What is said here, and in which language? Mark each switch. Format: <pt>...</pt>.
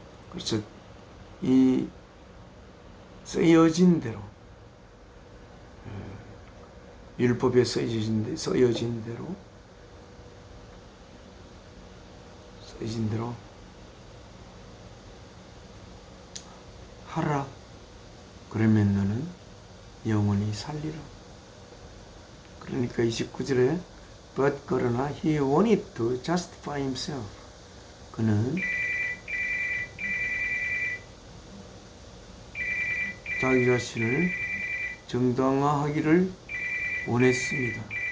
<ko>그래서 이 쓰여진 대로 율법에 쓰여진 대로 하라. 그러면 너는 영원히 살리라. 그러니까 29절에</ko> <en>but</en> <ko>그러나</ko> <en>he wanted to justify himself.</en> <ko>그는 자기 자신을 정당화하기를 원했습니다.</ko>